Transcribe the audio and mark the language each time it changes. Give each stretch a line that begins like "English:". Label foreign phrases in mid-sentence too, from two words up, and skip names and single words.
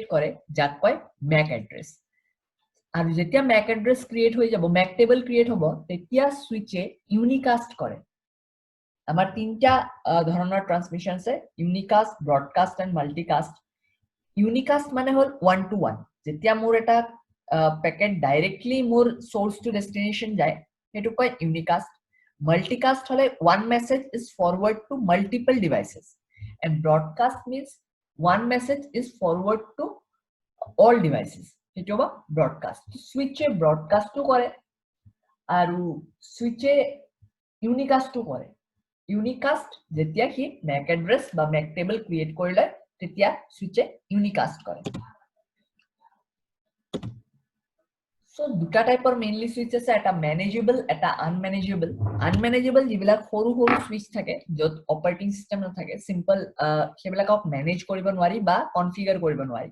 Assamese: কৰে যাক কয়
English: MAC address
Assamese: আৰু যেতিয়া
English: MAC address create
Assamese: হৈ যাব
English: MAC table create
Assamese: হ'ব তেতিয়া সুইচে ইউনিকাষ্ট কৰে আমাৰ তিনটা ধৰণৰ ট্ৰান্সমিশন আছে
English: unicast broadcast and multicast Unicast
Assamese: মানে হল 1 to 1 যেতিয়া মোৰ এটা প্যাকেট ডাইৰেক্টলি মোৰ
English: source to destination
Assamese: যায় হেতু কয়
English: unicast multicast
Assamese: হলে
English: one message is forward to multiple devices and broadcast means one message is forward to all devices
Assamese: সেইটো হ'ব ব্ৰডকাষ্ট সুইচে ব্ৰডকাষ্টটো কৰে আৰু সুইচে ইউনিকাষ্টটো কৰে ইউনিকাষ্ট যেতিয়া হি
English: MAC address
Assamese: বা
English: MAC table create
Assamese: কৰিলে তেতিয়া সুইচে ইউনিকাষ্ট কৰে So, দুটা টাইপৰ
English: mainly switch
Assamese: আছে এটা ম্যানেজেবল এটা আনম্যানেজেবল আনম্যানেজেবল যিবিলাক সৰু সৰু সুইচ থাকে যত
English: operating system
Assamese: নাথাকে সিম্পল সেবিলাকক মেনেজ কৰিব নোৱাৰি বা কনফিগাৰ কৰিব নোৱাৰি